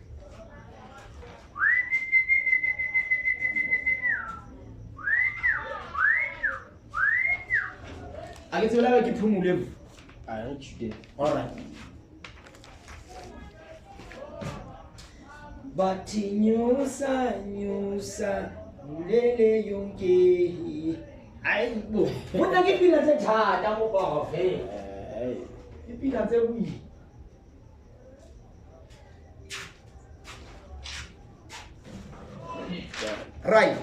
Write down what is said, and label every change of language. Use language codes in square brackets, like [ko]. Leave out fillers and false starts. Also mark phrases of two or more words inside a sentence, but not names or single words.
[en] I get to be like a pumule. I heard you did. [zu] Alright. Bathi nyusa mulele yonke. Ayibo. [st] Bona ke pila tse thata mo ba fe. Ke pila tse bui. Right.